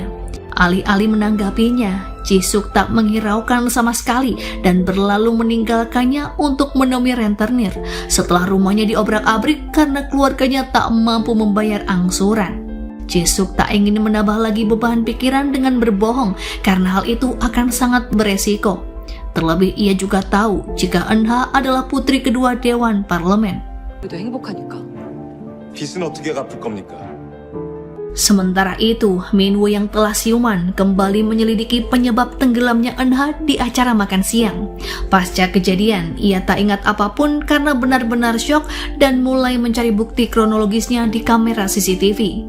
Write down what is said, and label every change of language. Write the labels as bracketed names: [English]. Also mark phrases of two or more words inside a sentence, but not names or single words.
[Indonesian] Alih-alih menanggapinya, Jisuk tak menghiraukan sama sekali dan berlalu meninggalkannya untuk menemui rentenir setelah rumahnya diobrak-abrik karena keluarganya tak mampu membayar angsuran. Jisuk tak ingin menambah lagi beban pikiran dengan berbohong karena hal itu akan sangat beresiko. Terlebih ia juga tahu jika Eun-ha adalah putri kedua Dewan Parlemen. [Korean] 그래도 행복하니까. 빚은 어떻게 갚을 겁니까? [Indonesian] Sementara itu, Minwoo yang telah siuman kembali menyelidiki penyebab tenggelamnya Eun-ha di acara makan siang. Pasca kejadian, ia tak ingat apapun karena benar-benar syok dan mulai mencari bukti kronologisnya di kamera CCTV.